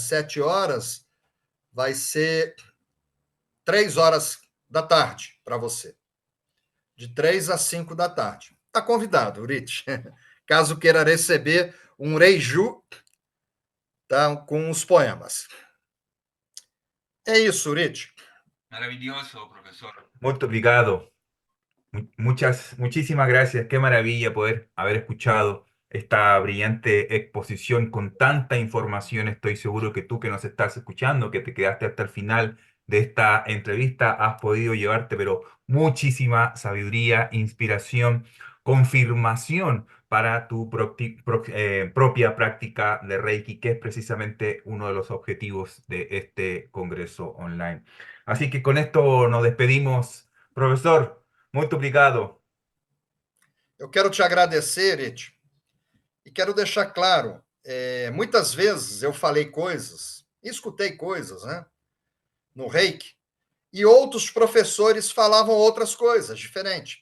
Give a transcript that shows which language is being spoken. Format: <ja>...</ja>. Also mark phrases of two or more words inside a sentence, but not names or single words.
<pt>7 horas vai ser 3 horas da tarde para você. De 3 às 5 da tarde. Está convidado, Rich. Caso queira receber um reiju, tá, com os poemas. É isso, Rich.</pt> <es>Maravilloso, profesor.</es> <pt>Muito obrigado.</pt> <es>Muchísimas gracias. Qué maravilla poder haber escuchado esta brillante exposición con tanta información. Estoy seguro que tú que nos estás escuchando, que te quedaste hasta el final de esta entrevista, has podido llevarte, pero muchísima sabiduría, inspiración, confirmación para tu propia práctica de Reiki, que es precisamente uno de los objetivos de este congreso online. Así que con esto nos despedimos, profesor.</es> <pt>Muito obrigado. Eu quero te agradecer, Rich, e quero deixar claro, muitas vezes eu falei coisas, escutei coisas, né, no Reiki, e outros professores falavam outras coisas diferentes.</pt>